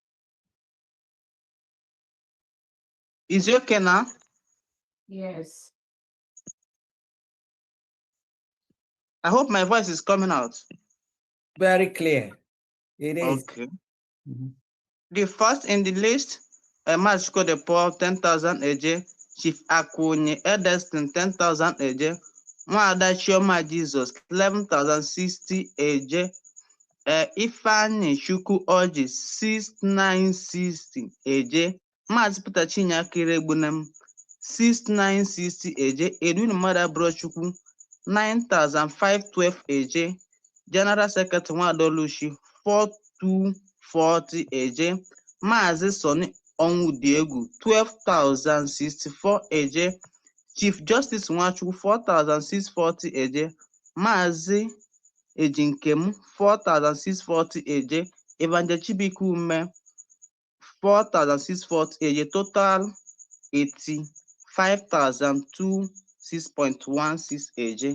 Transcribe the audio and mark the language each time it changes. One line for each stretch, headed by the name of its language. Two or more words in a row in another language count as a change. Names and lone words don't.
English: Is it okay now? Yes. I hope my voice is coming out. Very clear. It is. Okay. The first in the list, Mas Kodepo, 10,000 AJ, Chief Akunyi Edestin, 10,000 AJ, Mwada Chioma Jesus, 11,060 AJ, Ifeanyi Chukwu Orji, 6,960 AJ, Mas Peter Chinyakere Gbunem, 6,960 AJ, Edwin Mother Brochukwu, 9,512 AJ, General Secretary Nwadoluchi, 4,240 AJ, Maazị Sonny Onwudiegwu, 12,064 AJ, Chief Justice Nwachukwu, 4,640 AJ, Maazị Ejinkem, 4,640 AJ, Evangel Chibuike Ume, 4,640 AJ, total 85,026.16 AJ.